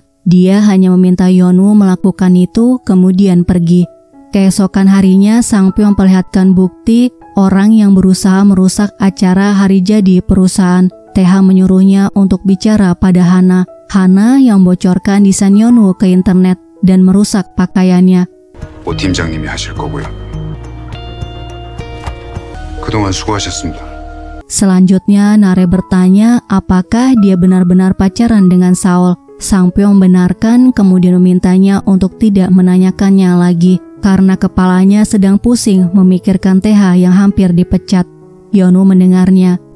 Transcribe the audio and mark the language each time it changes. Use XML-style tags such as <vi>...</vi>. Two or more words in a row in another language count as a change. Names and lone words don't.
<id>Dia hanya meminta Yeonwoo melakukan itu, kemudian pergi. Keesokan harinya, Sang Pyo memperlihatkan bukti orang yang berusaha merusak acara hari jadi perusahaan. TH menyuruhnya untuk bicara pada Hana. Hana yang bocorkan desain Yeonwoo ke internet dan merusak pakaiannya.</id> <ko>오 팀장님이 하실 거고요. 그동안 수고하셨습니다.</ko> <id>Selanjutnya, Nare bertanya apakah dia benar-benar pacaran dengan Saul. Sang Pyo membenarkan, kemudian memintanya untuk tidak menanyakannya lagi karena kepalanya sedang pusing memikirkan TH yang hampir dipecat. Yeonwoo mendengarnya.</id>